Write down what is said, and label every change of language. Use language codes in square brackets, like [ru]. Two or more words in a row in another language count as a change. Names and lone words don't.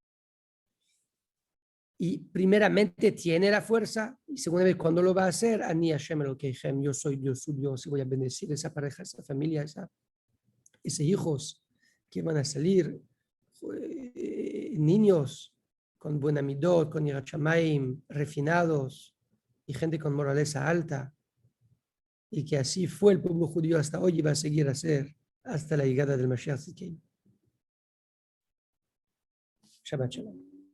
[es] Y primeramente tiene la fuerza, y segunda, ¿cuándo lo va a hacer? [he] אני ה' אלוקיכם, [es] yo soy Dios, su Dios, y voy a bendecir esa pareja, esa familia, esos hijos que van a salir, niños con buena midot, con [he] יראת שמים, [es] refinados, y gente con moraleza alta, y que así fue el pueblo judío hasta hoy y va a seguir a ser hasta la llegada del [he] משיח צדקנו. שבת שלום.